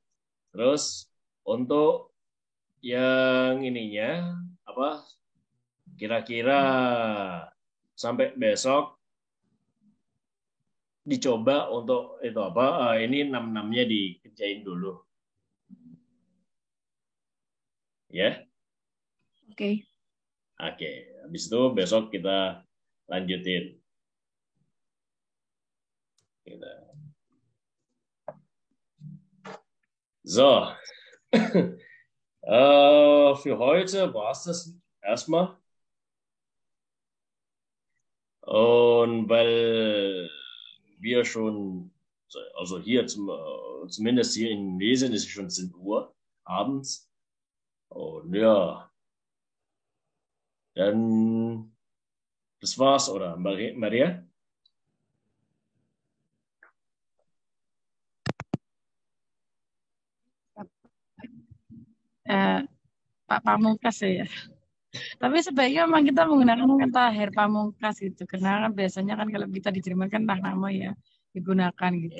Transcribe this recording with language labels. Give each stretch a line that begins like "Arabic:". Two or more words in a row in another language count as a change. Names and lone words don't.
Indonesian: Terus untuk yang ininya apa kira-kira sampai besok dicoba untuk itu apa ini 6-6-nya dikerjain dulu. Ya. Oke. Oke, habis itu besok kita lanjutin.
German: So, für heute war es das erstmal. Und weil wir schon, also hier zumindest hier in Lesen ist es schon 10 Uhr abends. Und ja, dann das war's, oder Maria?
Indonesian: Pak Pamungkas ya. Tapi sebaiknya memang kita menggunakan kata Herr Pamungkas gitu. Karena kan biasanya kan kalau kita di Jerman kan nama ya digunakan gitu.